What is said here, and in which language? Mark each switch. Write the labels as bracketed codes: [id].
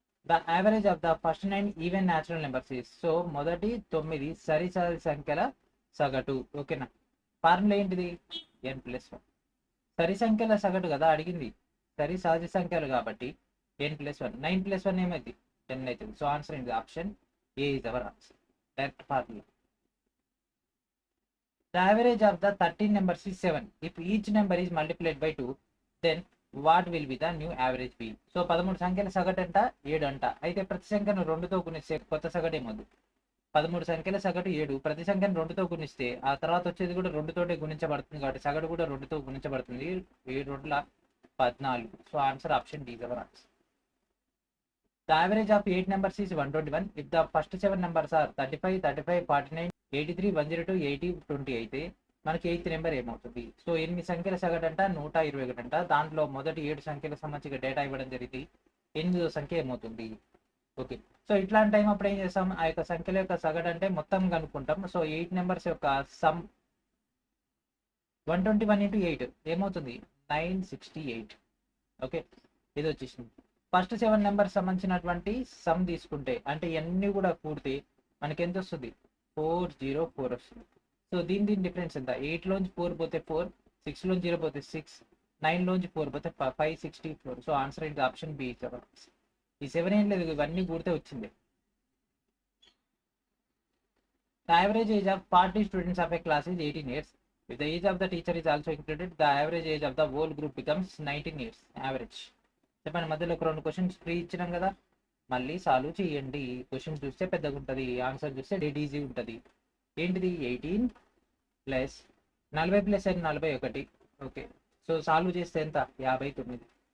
[en] The average of the first 9 even natural numbers is. [te] So మొదటి 9 సరి సంఖ్యల సగటు. ఓకేనా, ఫార్ములా ఏంటిది n+1. సరి సంఖ్యల సగటు కదా అడిగింది, సరి సహజ సంఖ్యలు కాబట్టి n+1. 9+1 ఏమైంది 10 అవుతుంది. సో ఆన్సర్ ఏంటి [en] Option A is our answer. [te] Direct formula. [en] The average of the 13 numbers is 7. If each number is multiplied by 2, then what will be the new average be? [te] So 13 సంఖ్యల సగటు అంట 7 అంట. అయితే ప్రతి సంఖ్యను 2తో గుణిస్తే కొత్త సగటు ఏమవుతుంది 13 సంఖ్యల సగటు 7, ప్రతి సంఖ్యను 2తో గుణిస్తే ఆ తర్వాత వచ్చేది కూడా 2తోటే గుణించబడుతుంది కాబట్టి సగటు కూడా 2తో గుణించబడుతుంది. 7 2 14. So answer [en] Option D is our answer. The average of 8 numbers is 121. If the first 7 numbers are 35, 35, 49, 83, 102, 80, 20 [te] అయితే మనకి 8th నెంబర్ ఏమవుతుంది? సో 8 సంఖ్యల సగటు అంట 121 అంట. దాంట్లో మొదటి 7 సంఖ్యలకు సంబంధించిన డేటా ఇవ్వడం జరిగింది. 8వ సంఖ్య ఏమవుతుంది? ఓకే, సో ఇట్లాంటి టైం అప్పుడు ఏం చేస్తాం? ఆ యొక్క సంఖ్యల యొక్క సగటు అంటే మొత్తం కనుక్కుంటాం. సో 8 నెంబర్స్ యొక్క సమ్ 121 into 8 ఏమవుతుంది? 968. ఓకే, ఇది వచ్చేసింది. ఫస్ట్ 7 నెంబర్స్ సంబంధించినటువంటి సమ్ తీసుకుంటే అంటే ఇవన్నీ కూడా కూడితే మనకి ఎంత వస్తుంది? 404 వస్తుంది. సో దీని డిఫరెన్స్ ఎంత? 8 లోంచి 4 పోతే 4, 6 లోంచి 0 పోతే 6, 9 లోంచి 4 పోతే 564. సో ఆన్సర్ ఇది ఆప్షన్ బి. ఈ 7 ఏం లేదు, ఇవన్నీ కూడితే వచ్చింది. [en] The average age of 40 students of a class is 18 years. If the age of the teacher is also included, the average age of the whole group becomes 19 years. Average. [te] చెప్పండి, మధ్యలో ఒక 2 questions free ఇచ్చినాం కదా, మళ్ళీ solve చేయండి. Question చూస్తే పెద్దగా ఉంటుంది, ఆన్సర్ చూస్తే డెడ్ ఈజీ ఉంటుంది. ఏంటిది? 18 plus 40 plus 41. Okay, so solve చేస్తే ఎంత? 59.